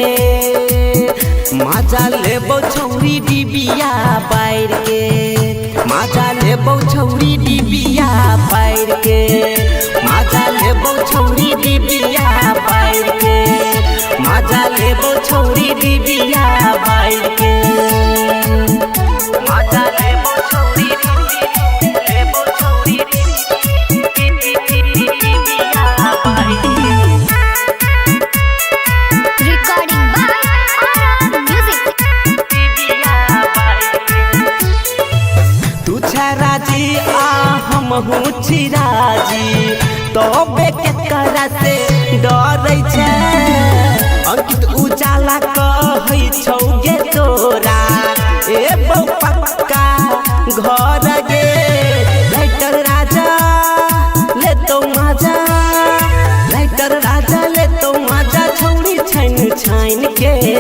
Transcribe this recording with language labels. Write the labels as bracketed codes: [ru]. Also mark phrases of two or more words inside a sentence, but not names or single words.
[anp] मजा लेबो छौरी डिबिया बाहर के मजा लेबो छौरी डिबिया बाहर के मजा लेबो छौरी डिबिया बाहर के मजा लेबो छौरी डिबिया बाहर के मजा लेबो छौरी लेबो छौरी डिबिया बाहर के [en] Recording by Aram Music. [anp] तू राजी आ हम हूँ राजी तो बेकरा से डरै छै अंकित उजाला कहै छौ गे तोरा ए पक्का घर गे राइटर राजा ले तो मजा राइटर राजा ले तो मजा छौरी छैन छैन के